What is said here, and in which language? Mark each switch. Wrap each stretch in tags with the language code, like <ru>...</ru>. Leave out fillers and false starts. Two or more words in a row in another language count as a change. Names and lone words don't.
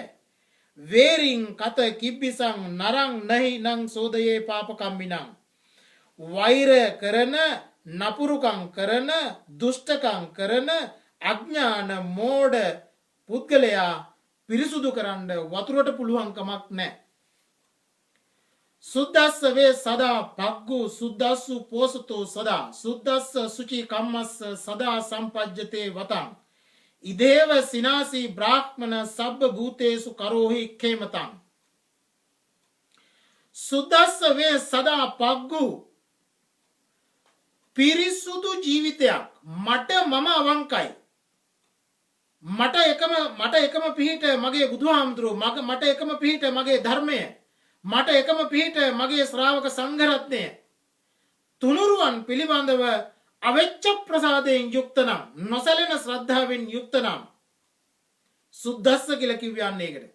<pi>වේරින් කත කිබ්බිසං නරං නහි නං සෝදයේ පාපකම්මිනං.</pi> <si>වෛර කරන, නපුරුකම් කරන, දුෂ්ටකම් කරන අඥාන මෝඩ පුද්ගලයා පිරිසුදු කරන්න වතුරට පුළුවන් කමක් නැහැ.</si> <pi>සුද්දස්ස වේ සදා පග්ගු සුද්දස්සු පෝසතෝ සදා සුද්දස්ස සුචි කම්මස්ස සදා සම්පජ්ජතේ වතං ඉදේව සිනාසී බ්‍රාහ්මණ සබ්බ භූතේසු කරෝහි ඛේමතං සුද්දස්ස වේ සදා පග්ගු</pi> <si>පිරිසුදු ජීවිතයක් මට මම අවංකයි මට එකම පිහිට මගේ බුදුහාමුදුරුවෝ මට එකම පිහිට මගේ ධර්මය මට එකම පිහිට මගේ ශ්‍රාවක සංඝරත්නය තුනුරුවන් පිළිබඳව අවෙච්ච ප්‍රසාදයෙන් යුක්ත නම් නොසැලෙන ශ්‍රද්ධාවෙන් යුක්ත නම් සුද්දස්ස කියලා කිව්වන්නේ ඒකට.</si>